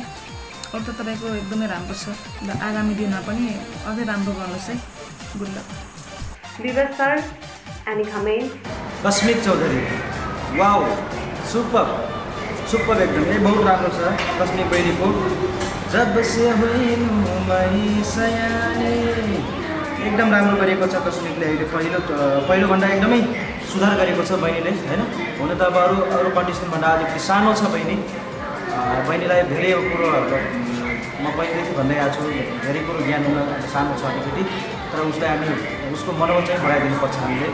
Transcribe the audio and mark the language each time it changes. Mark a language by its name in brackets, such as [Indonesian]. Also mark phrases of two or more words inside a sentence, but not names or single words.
[Nepali] अरू त तपाईँको एकदमै राम्रो छ, र आगामी दिनमा पनि अझै राम्रो गर्नुहोस् है। [English] good luck. Vivek sir, any comment? [Nepali] कस्मिक चौधरी, [English] wow, super [Nepali] एकदमै बहुत राम्रो छ कस्मिक बहिनीको। [Hindi] जब से हुइनु मैं सयानी, [Nepali] एकदम राम्रो गरेको छ कस्मिकले। अहिले पहिलोभन्दा एकदमै सुधार गरेको छ बहिनीले होइन। हुन त अब अरू कन्टेस्टेन्टभन्दा अलिकति सानो छ बहिनीलाई धेरै कुरोहरू म पहिलेदेखि भन्दै आएको छु, धेरै कुरो ज्ञान हुन सानो छ अलिकति, तर उसलाई हामी उसको मनोबल चाहिँ बढाइदिनुपर्छ हामीले।